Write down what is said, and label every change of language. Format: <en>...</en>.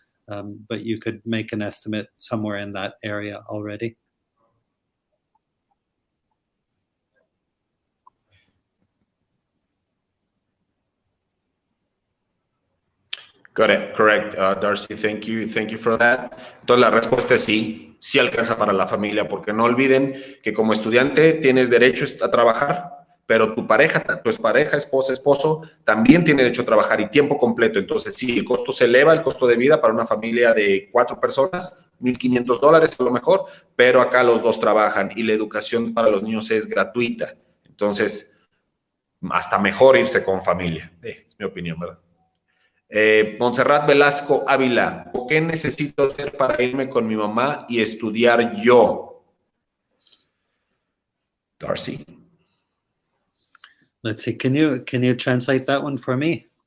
<en>But you could make an estimate somewhere in that area already. Correct, Darcy, thank you for that.</en> <es>Entonces la respuesta es sí, sí alcanza para la familia, porque no olviden que como estudiante tienes derecho a trabajar, pero tu pareja, esposa, esposo, también tiene derecho a trabajar y tiempo completo. Entonces sí, el costo se eleva, el costo de vida para una familia de 4 personas, $1,500 a lo mejor, pero acá los dos trabajan y la educación para los niños es gratuita. Entonces, hasta mejor irse con familia, es mi opinión, ¿verdad? Montserrat Velasco Ávila, ¿qué necesito hacer para irme con mi mamá y estudiar yo?</es> <en>Darcy. Let's see, can you translate that one for me?</en>